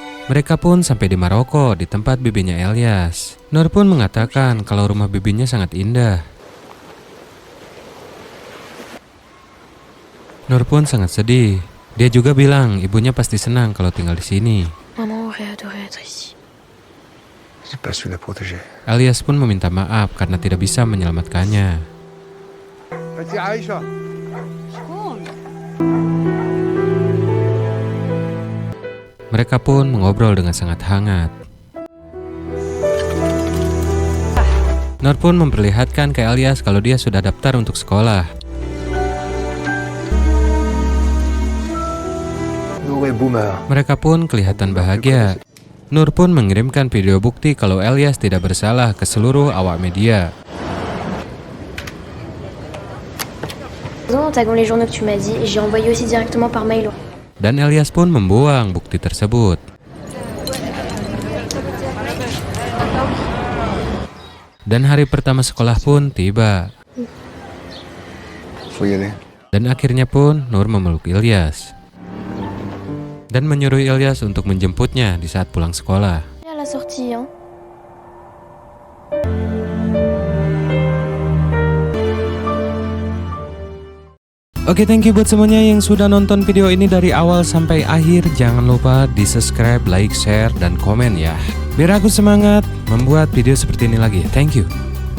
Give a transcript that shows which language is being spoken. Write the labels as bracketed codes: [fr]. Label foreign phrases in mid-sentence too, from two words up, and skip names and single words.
[id] Mereka pun sampai di Maroko, di tempat bibinya Elyas. Nur pun mengatakan kalau rumah bibinya sangat indah. Nur pun sangat sedih. Dia juga bilang ibunya pasti senang kalau tinggal di sini. [fr] Maman aurait adoré être ici. J'ai pas su la protéger. [id] Elyas pun meminta maaf karena tidak bisa menyelamatkannya. Mereka pun mengobrol dengan sangat hangat. Nur pun memperlihatkan ke Elyas kalau dia sudah daftar untuk sekolah. [fr] Nour est boomer. [id] Mereka pun kelihatan bahagia. Nur pun mengirimkan video bukti kalau Elyas tidak bersalah ke seluruh awak media. [fr] En taguant les journaux que tu m'as dit, et j'ai envoyé aussi directement par mail. [id] Dan Elyas pun membuang bukti tersebut. Dan hari pertama sekolah pun tiba. [fr] Faut y aller. [id] Dan akhirnya pun Nur memeluk Elyas. Dan menyuruh Elyas untuk menjemputnya di saat pulang sekolah. [fr] À la sortie, hein. [id] Oke, [en] thank you [id] buat semuanya yang sudah nonton video ini dari awal sampai akhir. Jangan lupa di subscribe, like, share, dan komen ya. Biar aku semangat membuat video seperti ini lagi. [en] Thank you.